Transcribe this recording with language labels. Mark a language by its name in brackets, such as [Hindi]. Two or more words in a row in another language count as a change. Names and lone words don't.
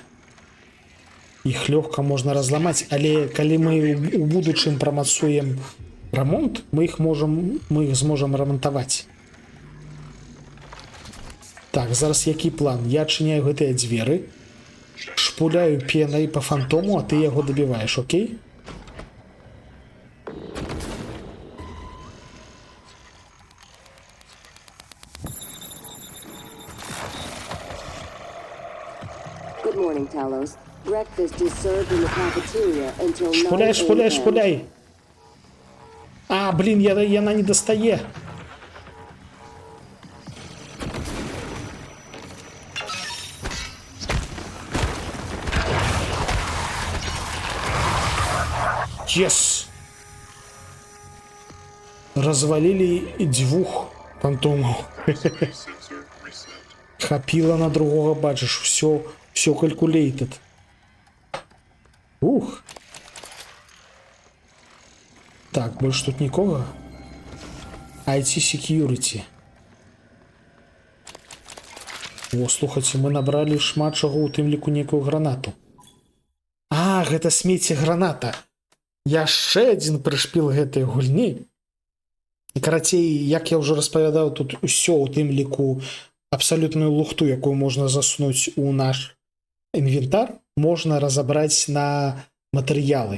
[Belarusian] Іх лёгка можна разламаць, але калі мы у будучым прамацуем рамонт, мы іх зможам рамантаваць. Так, зараз які план? Я адчыняю гэтыя дзверы. шпуляю пенай по фантому, а ты яго дабіваеш, окей? [English] Good morning, Talos. Breakfast is served in the cafeteria until 9 [Belarusian] Шпуляй, шпуляй, [English] a.m. [Belarusian] шпуляй. А, блин, яна не достае. [English] Yes. [Russian] Развалили двух фантомов. [English] Sensor reset. [Belarusian] Хапіла на другого, бачиш, все calculated. Ух. Так, больше тут нікого. [English] IT Security. [Belarusian] О, слухайте, мы набрали шмат чаго, у тым ліку некую гранату. А, гэта смецце граната. Яшчэ адзін прышпіл гэтай гульні. Карацей, як я ўжо распавядаў, тут усё у тым ліку абсалютную лухту, якую можна засунуць у наш інвентар, можна разабраць на матэрыялы.